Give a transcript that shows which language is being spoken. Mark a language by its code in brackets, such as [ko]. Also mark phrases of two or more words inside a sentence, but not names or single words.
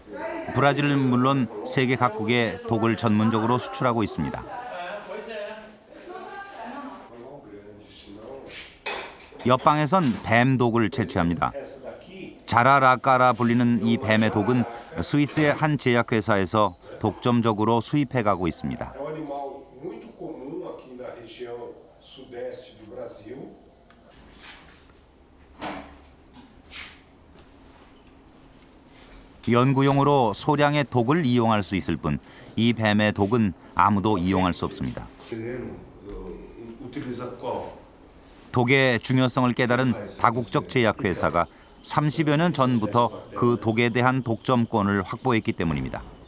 [ko] 브라질은 물론 세계 각국에 독을 전문적으로 수출하고 있습니다. 옆방에선 뱀 독을 채취합니다. 자라라까라 불리는 이 뱀의 독은 스위스의 한 제약회사에서 독점적으로 수입해가고 있습니다. [pt] É um animal muito comum aqui na região sudeste do Brasil. [ko] 연구용으로 소량의 독을 이용할 수 있을 뿐 이 뱀의 독은 아무도 이용할 수 없습니다. 독의 중요성을 깨달은 다국적 제약회사가 30여 년 전부터 그 독에 대한 독점권을 확보했기 때문입니다.